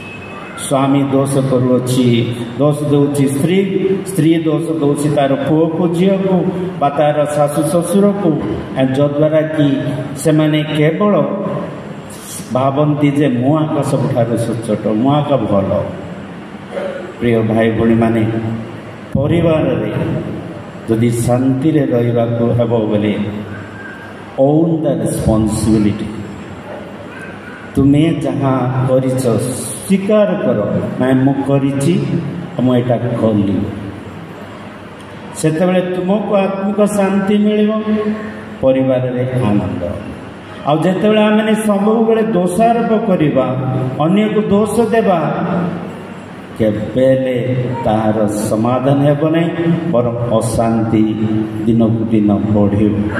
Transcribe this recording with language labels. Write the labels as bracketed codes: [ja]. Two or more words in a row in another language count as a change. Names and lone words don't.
[or] ସ୍ୱାମୀ ଦୋଷ କରୁଅଛି, ଦୋଷ ଦେଉଛି ସ୍ତ୍ରୀ ଦୋଷ ଦେଉଛି ତାର ପୁଅକୁ ଝିଅକୁ ବା ତାର ଶାଶୁ ଶ୍ୱଶୁରକୁ, ଯଦ୍ୱାରା କି ସେମାନେ କେବଳ ଭାବନ୍ତି ଯେ ମୁଁ ଆକା ସବୁଠାରୁ ସଚ୍ଚୋଟ, ମୁଁ ଆକା ଭଲ। ପ୍ରିୟ ଭାଇ ଭଉଣୀମାନେ, ପରିବାରରେ ଯଦି ଶାନ୍ତିରେ ରହିବାକୁ ହେବ ବୋଲେ [en] own the responsibility। [or] ତୁମେ ଯାହା କରିଛ ସ୍ୱୀକାର କର, ନାଇଁ ମୁଁ କରିଛି, ମୁଁ ଏଇଟା କଲି। ସେତେବେଳେ ତୁମକୁ ଆତ୍ମିକ ଶାନ୍ତି ମିଳିବ, ପରିବାରରେ ଆନନ୍ଦ। ଆଉ ଯେତେବେଳେ ଆମେ ସବୁବେଳେ ଦୋଷାରୋପ କରିବା, ଅନ୍ୟକୁ ଦୋଷ ଦେବା, କେବେ ହେଲେ ତାହାର ସମାଧାନ ହେବ ନାହିଁ, ବରଂ ଅଶାନ୍ତି ଦିନକୁ ଦିନ ବଢ଼ିବ।